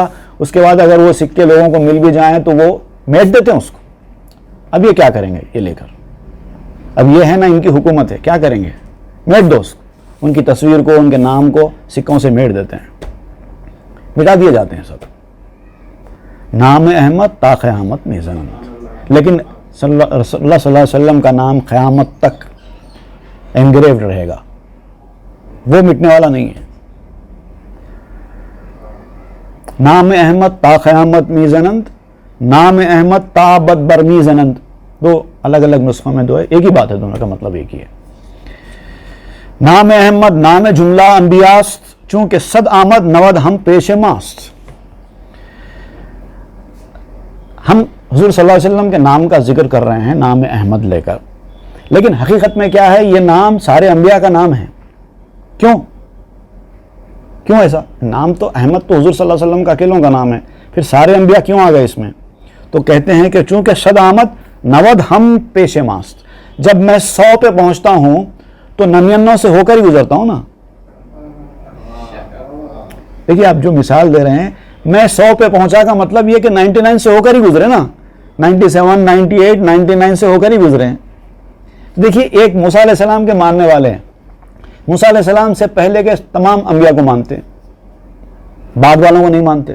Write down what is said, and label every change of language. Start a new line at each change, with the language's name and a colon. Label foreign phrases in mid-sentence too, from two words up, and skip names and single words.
Urdu: اس کے بعد اگر وہ سکے لوگوں کو مل بھی جائیں تو وہ میٹ دیتے ہیں اس کو. اب یہ کیا کریں گے یہ لے کر؟ اب یہ ہے نا ان کی حکومت ہے، کیا کریں گے؟ میٹ دو اس کو. ان کی تصویر کو، ان کے نام کو سکوں سے میٹ دیتے ہیں، مٹا دیے جاتے ہیں سب.
Persian: نام احمد تا قیامت میزنند.
Urdu: لیکن اللہ صلی اللہ علیہ وسلم کا نام قیامت تک انگریوڈ رہے گا، وہ مٹنے والا نہیں ہے.
Persian: نام احمد تا قیامت میزنند، نام احمد تا ابد بر میزنند.
Urdu: دو الگ الگ نسخوں میں دو ہے، ایک ہی بات ہے، دونوں کا مطلب ایک ہی ہے.
Persian: نام احمد نام جملہ انبیاست، چونکہ صد آمد نود ہم پیش ماست.
Urdu: ہم حضور صلی اللہ علیہ وسلم کے نام کا ذکر کر رہے ہیں
Persian: نام احمد
Urdu: لے کر، لیکن حقیقت میں کیا ہے؟ یہ نام سارے انبیاء کا نام ہے. کیوں ایسا؟ نام تو احمد تو حضور صلی اللہ علیہ وسلم کا اکیلوں کا نام ہے، پھر سارے انبیاء کیوں آ گئے اس میں؟ تو کہتے ہیں کہ
Persian: چونکہ صد آمد نود ہم پیش ماست.
Urdu: جب میں 100 پہ پہنچتا ہوں تو 99 سے ہو کر ہی گزرتا ہوں نا. دیکھیے آپ جو مثال دے رہے ہیں، میں 100 پہ پہنچا کا مطلب یہ کہ 99 سے ہو کر ہی گزرے نا، 97 98 99 سے ہو کر ہی گزرے ہیں. دیکھیے ایک موسیٰ علیہ السلام کے ماننے والے ہیں، موسیٰ علیہ السلام سے پہلے کے تمام انبیاء کو مانتے ہیں، بعد والوں کو نہیں مانتے.